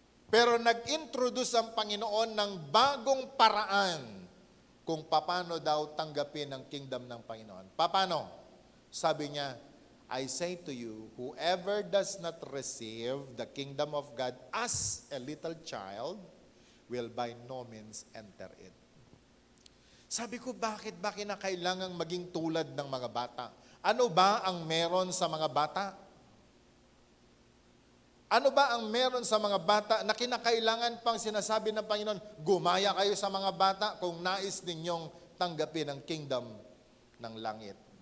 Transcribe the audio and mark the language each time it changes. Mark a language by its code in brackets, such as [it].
[tl] Pero nag-introduce ang Panginoon ng bagong paraan kung paano daw tanggapin ang kingdom ng Panginoon. Paano? Sabi niya, [en] I say to you, whoever does not receive the kingdom of God as a little child will by no means enter it. [tl] Sabi ko, bakit ba kinakailangang maging tulad ng mga bata? Ano ba ang meron sa mga bata? Ano ba ang meron sa mga bata na kinakailangan pang sinasabi ng Panginoon, gumaya kayo sa mga bata kung nais ninyong tanggapin ang kingdom ng langit?